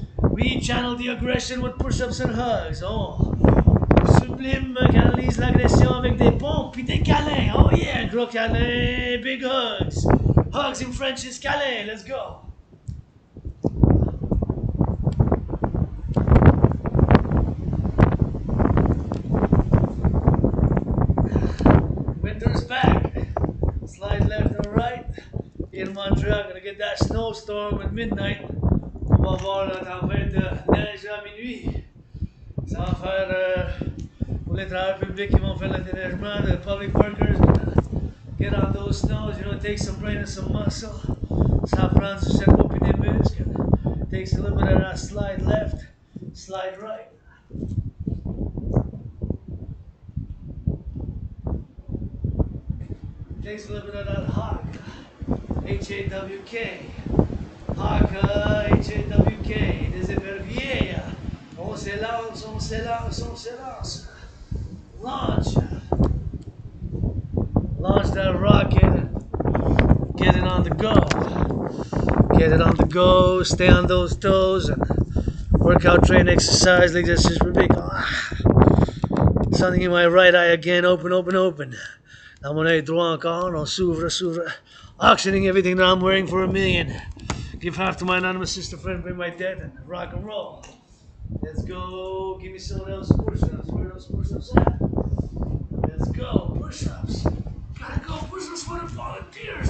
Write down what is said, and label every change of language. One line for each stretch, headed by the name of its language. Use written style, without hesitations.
English: We channel the aggression with push-ups and hugs. Oh!
French: Sublime canalise l'agression avec des pompes puis des câlins.
English: Oh yeah!
French: Gros câlins,
English: big hugs. Hugs in French is câlin. Let's go! Winter's back. Slide left and right. In Montreal, gonna get that snowstorm at midnight.
French: On va voir la tempête de neige à minuit. Ça va faire pour les travailleurs publics qui vont faire le déneigement,
English: the public workers get on those snows, you know, it takes some brain and some muscle.
French: Ça prend du cerveau puis des muscles.
English: Takes a little bit of that slide left, slide right. Takes a little bit of that hawk, H-A-W-K. Hawk, H-A-W-K.
French: Des éperviers. On s'élance, on s'élance, on s'élance.
English: Launch. Launch that rocket and get it on the go. Get it on the go, stay on those toes and workout, train, exercise,
French: l'exercice public.
English: Something in my right eye again, open, open, open.
French: Dans mon œil droit encore, on s'ouvre, s'ouvre.
English: Auctioning everything that I'm wearing for $1 million. Give half to my anonymous sister friend, pay my debt, and rock and roll. Let's go. Give me some of those push-ups. Where are those push-ups at? Let's go. Push-ups. Gotta go. Push-ups for the volunteers.